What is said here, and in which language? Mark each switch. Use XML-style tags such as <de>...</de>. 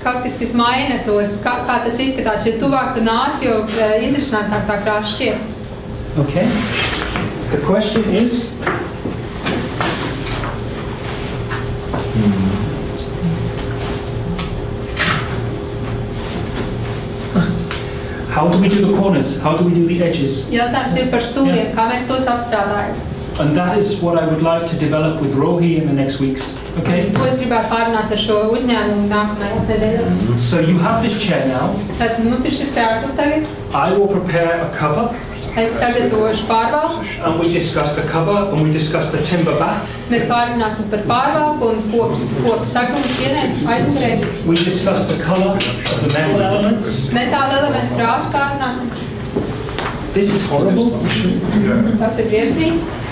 <lv>Kaut kas maina tos, kā tas izskatās. Jo tuvāk tu nāc, jo interesantāk tā krāsa šķiet.</lv> <en>Okay. The question is, how do we do the corners? How do we do the edges?</en> <lv>Jautājums ir par stūriem, kā mēs tos apstrādājam.</lv> <en>And that is what I would like to develop with Rohi in the next weeks. Okay?</en> <lv>To es gribētu pārunāt ar šo uzņēmumu nākamajās nedēļās.</lv> <en>So you have this chair now.</en> <lv>Tad mums ir šis krēsls tagad.</lv> <en>I will prepare a cover.</en> <lv>Es sagatavošu pārvalku.</lv> <en>And we discuss the cover and we discuss the timber back.</en> <lv>Mēs pārunāsim par pārvalku un koku sagumu sienēm aizmugurē.</lv> <en>We discuss the color of the metal elements.</en> <lv>Metāla elementu krāsu pārunāsim.</lv> <en>This is horrible.</en> <lv>Tas ir briesmīgi.</lv>